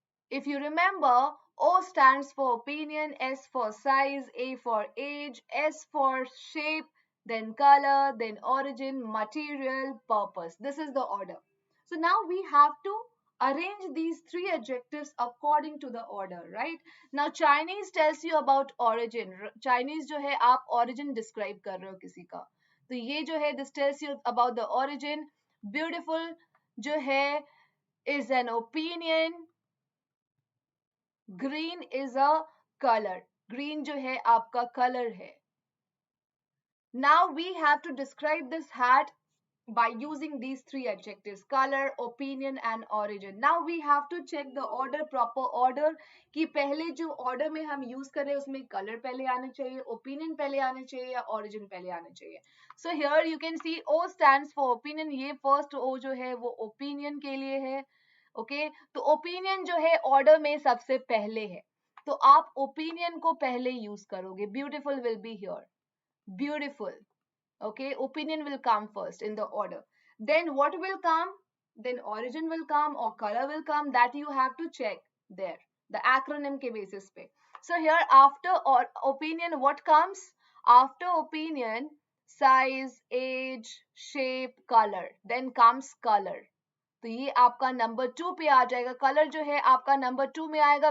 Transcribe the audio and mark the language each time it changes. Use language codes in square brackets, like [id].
[en] If you remember, O stands for opinion, S for size, A for age, S for shape, then color, then origin, material, purpose. This is the order. So now we have to arrange these three adjectives according to the order, right? Now Chinese tells you about origin. [hi] Chinese जो है आप origin describe कर रहे हो किसी का. तो ये जो है [en] this tells you about the origin. Beautiful जो है is an opinion. Green is a colour. [hi] Green जो है आपका कलर है. [en] Now we have to describe this hat by using these three adjectives: color, opinion and origin. Now we have to check the order, proper order, [hi] कि पहले जो order में हम use कर रहे हैं उसमें color पहले आने चाहिए, opinion पहले आने चाहिए या origin पहले आने चाहिए. [en] So here you can see O stands for opinion. [hi] ये first O जो है वो opinion के लिए है. ओके तो ओपिनियन जो है ऑर्डर में सबसे पहले है, तो आप ओपिनियन को पहले यूज करोगे. [en] Beautiful will be here. Beautiful. Okay, opinion will come first in the order. Then what will come? Then origin will come or color will come. That you have to check there, the acronym [hi] ke basis pe. [en] So here after or opinion, what comes? After opinion, size, age, shape, color. Then comes color. [hi] तो ये आपका number 2 पे आ जाएगा. Colour जो है आपका number 2 में आएगा.